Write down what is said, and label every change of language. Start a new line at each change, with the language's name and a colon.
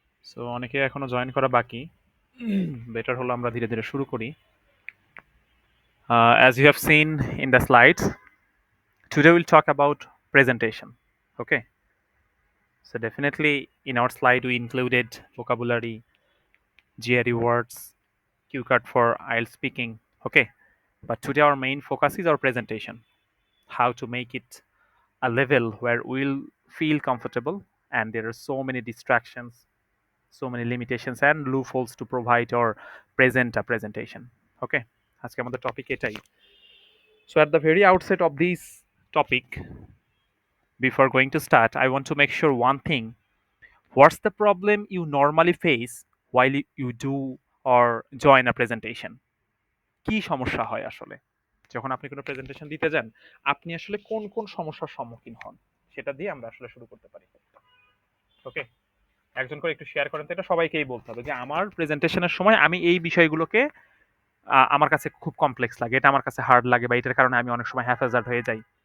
Bangla: So অনেকে এখনো join করা বাকি। বেটার হলো আমরা ধীরে ধীরে শুরু করি।
English: As you have seen in the slides, today we'll talk about presentation. Okay. So definitely in our slide we included vocabulary, GRE words, cue card for IELTS speaking. Okay. But today our main focus is our presentation. How to make it a level where we'll feel comfortable and there are so many distractions, so many limitations and loopholes to provide or present a presentation.
Bangla: Okay, আজকে আমাদের topic এটাই।
English: So at the very outset of this topic, before going to start, I want to make sure one thing. What's the problem you normally face while you do or join a presentation?
Bangla: কি সমস্যা হয় আসলে যখন আপনি কোনো presentation দিতে যান, আপনি আসলে কোন কোন সমস্যার সম্মুখীন হন সেটা দিয়ে আমরা আসলে শুরু করতে পারি। ওকে, একজন করে একটু শেয়ার করেন তো, এটা সবাইকেই বলতে হবে যে আমার প্রেজেন্টেশনের সময় আমি এই বিষয়গুলোকে আমার কাছে খুব কমপ্লেক্স লাগে, এটা আমার কাছে হার্ড লাগে বা এটার কারণে আমি অনেক সময় হ্যাফেজার্ড হয়ে যাই।